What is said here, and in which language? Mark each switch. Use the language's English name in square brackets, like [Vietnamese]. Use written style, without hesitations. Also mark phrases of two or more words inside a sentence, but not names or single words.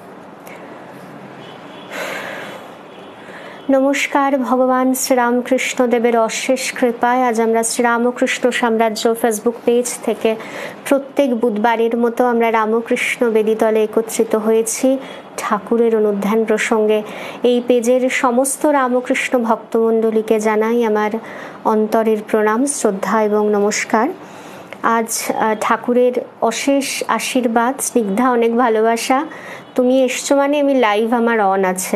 [Bangla] नमस्कार। ভগবান শ্রীরামকৃষ্ণ দেবের অশেষ কৃপায় আজ আমরা শ্রীরামকৃষ্ণ সাম্রাজ্য [English] Facebook page [Bangla] থেকে প্রত্যেক বুধবারের মতো আমরা রামকৃষ্ণ বেদীতলে একত্রিত হয়েছি ঠাকুরের অনুধ্যান প্রসঙ্গে। এই পেজের সমস্ত রামকৃষ্ণ ভক্তমণ্ডলীকে জানাই আমার অন্তরের প্রণাম, শ্রদ্ধা এবং নমস্কার। আজ ঠাকুরের অশেষ আশীর্বাদ, স্নিগ্ধা অনেক ভালোবাসা। তুমি এসছো মানে আমি লাইভ আমার অন আছে।